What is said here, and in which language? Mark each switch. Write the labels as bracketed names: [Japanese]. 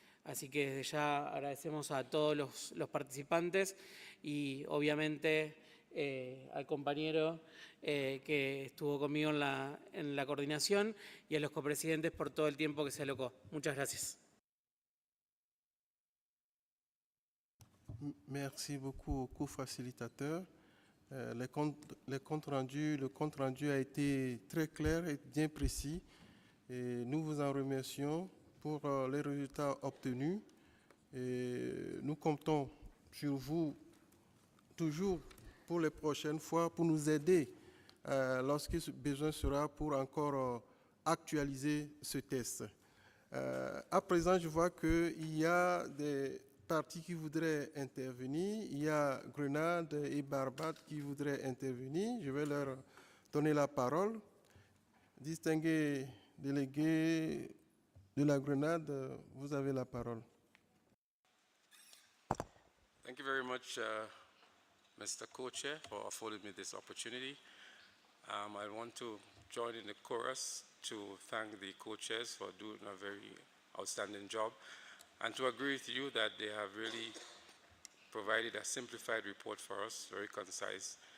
[Spanish] Así que desde ya agradecemos a todos los participantes y obviamente al compañero que estuvo conmigo en la coordinación y a los copresidentes por todo el tiempo que se alocó. Muchas gracias. [French] Merci beaucoup au co-facilitateur. Le compte rendu a été très clair et bien précis. Et nous vous en remercions pour les résultats obtenus. Et nous comptons sur vous toujours pour les prochaines fois pour nous aider lorsque besoin sera pour encore actualiser ce test. À présent, je vois qu'il y a des parties qui voudraient intervenir. Il y a Grenade et Barbade qui voudraient intervenir. Je vais leur donner la parole. Distingués délégués de la Grenade, vous avez la parole. [English] Thank you very much, Mr. Co-Chair, for affording me this opportunity. I want to join in the chorus to thank the co-chairs for doing a very outstanding job, and to agree with you that they have really provided a simplified report for us, very concise.